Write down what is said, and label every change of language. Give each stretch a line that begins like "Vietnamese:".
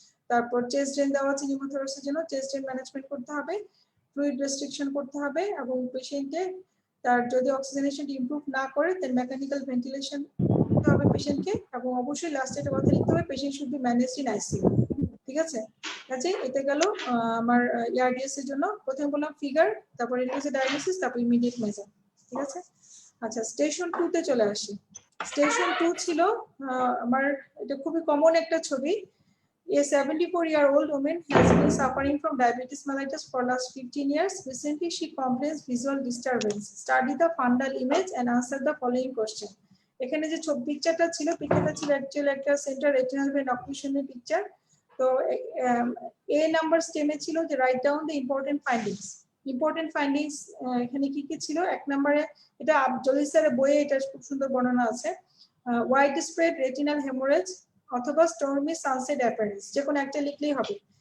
Bangla: তারপর chest drain দেওয়া আছে নিউমোথোরাক্সের জন্য, চেস্ট ড্রেন ম্যানেজমেন্ট করতে হবে, ফ্লুইড রেস্ট্রিকশন করতে হবে, এবং পেশেন্টকে তার যদি অক্সিজেনেশন ইমপ্রুভ না করে দেন মেকানিক্যাল ভেন্টিলেশন করতে হবে পেশেন্টকে, এবং অবশ্যই লাস্টে একটা কথা লিখতে হবে,
English: Patient should be managed in ICU.
Bangla: ঠিক আছে, কাজে এটা গেল আমার এআরডিএস এর জন্য। প্রথমে বললাম ফিগার, তারপর রেডিওলজি ডায়াগনোসিস, তারপর ইমিডিয়েট মেজার। ঠিক আছে, আচ্ছা স্টেশন 2 তে চলে আসি। স্টেশন 2 ছিল আমার, এটা খুবই কমন একটা ছবি।
English: A 74-year-old woman has been suffering from diabetes mellitus for last 15 years. Recently, she complains visual disturbance. Study the fundal image and answer the following question.
Bangla: এখানে যে পিকচারটা ছিল, পিকচারটা ছিল অ্যাকচুয়ালি একটা সেন্ট্রাল রেটিনাল ভেন অক্লুশনের পিকচার। তো এ number স্টেমে ছিল যে
English: Write down the important findings.
Bangla: Important findings এখানে কি কি ছিল? 1 নম্বরে, এটা জলি স্যারের বইয়ে এটা খুব সুন্দর বর্ণনা আছে, ওয়াইড স্প্রেড রেটিনাল হেমোরেজ অথবা স্টর্মি সানসেট অ্যাপিয়ারেন্স, যে কোনো একটা লিখলেই হবে।